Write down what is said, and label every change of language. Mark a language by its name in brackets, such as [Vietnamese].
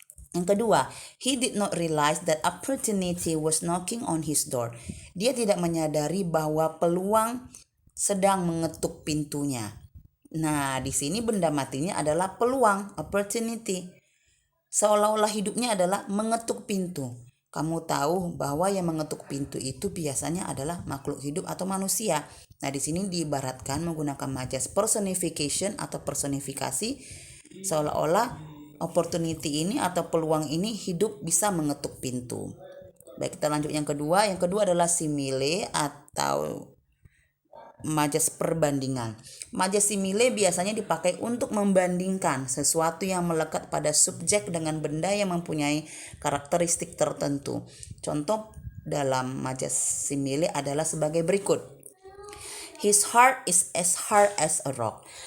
[Indonesian] Yang kedua, [English] he did not realize that opportunity was knocking on his door. [Indonesian] Dia tidak menyadari bahwa peluang sedang mengetuk pintunya. Nah, di sini benda matinya adalah peluang, opportunity. Seolah-olah hidupnya adalah mengetuk pintu. Kamu tahu bahwa yang mengetuk pintu itu biasanya adalah makhluk hidup atau manusia. Nah, di sini diibaratkan menggunakan majas personification atau personifikasi seolah-olah opportunity ini atau peluang ini hidup bisa mengetuk pintu. Baik, kita lanjut yang kedua. Yang kedua adalah simile atau majas perbandingan. Majas simile biasanya dipakai untuk membandingkan sesuatu yang melekat pada subjek dengan benda yang mempunyai karakteristik tertentu. Contoh dalam majas simile adalah sebagai berikut. [English] His heart is as hard as a rock.